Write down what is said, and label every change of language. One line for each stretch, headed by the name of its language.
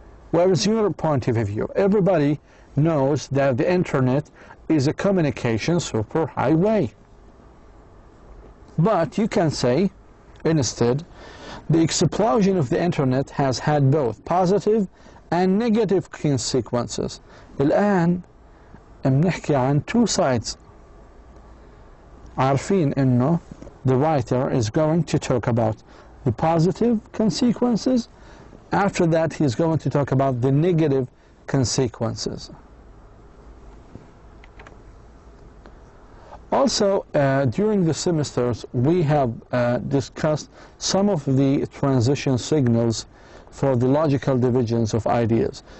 English: Where is your point of view? Everybody knows that the internet is a communication superhighway. But you can say, instead, the explosion of the internet has had both positive and negative consequences.
Arabic: الآن بنحكي عن
English: 2 sides.
Arabic: عارفين إنه
English: the writer is going to talk about the positive consequences. After that, he's going to talk about the negative consequences. Also, during the semesters, we have discussed some of the transition signals for the logical divisions of ideas.